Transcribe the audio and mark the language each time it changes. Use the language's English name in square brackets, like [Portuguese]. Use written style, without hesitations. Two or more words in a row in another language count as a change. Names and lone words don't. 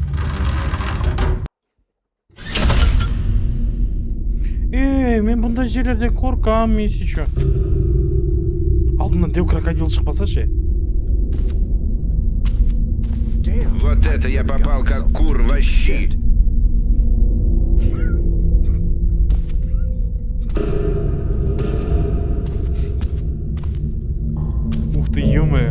[Kazakh] Мен бұндай жерлерде қорқам, мен еще. Алдымнан деу крокодил шықпаса ше. [Russian] Вот это я попал как кур во щи. Ух ты, ё-моё.